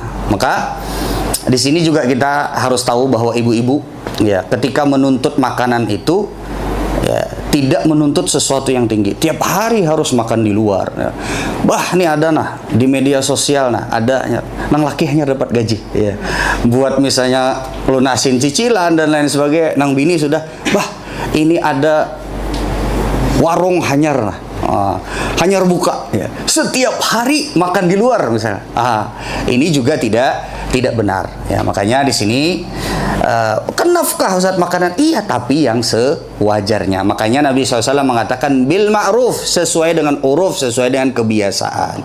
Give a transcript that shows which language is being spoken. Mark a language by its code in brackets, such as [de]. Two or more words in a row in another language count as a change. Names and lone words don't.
[id] Maka di sini juga kita harus tahu bahwa ibu-ibu ya ketika menuntut makanan itu ya tidak menuntut sesuatu yang tinggi. Tiap hari harus makan di luar. Ya. [bjn] Bah, ini ada nah di media sosial nah ada nang laki hanya dapat gaji ya. Buat misalnya lunasin cicilan dan lain sebagainya, nang bini sudah bah ini ada warung hanyar nah. Hanyar buka ya. [id] Setiap hari makan di luar misalnya. Ini juga tidak benar ya. Makanya di sini kan nafkah Ustaz makanan, iya tapi yang sewajarnya. Makanya Nabi SAW mengatakan [ar] بالمعروف, [id] sesuai dengan uruf, sesuai dengan kebiasaan.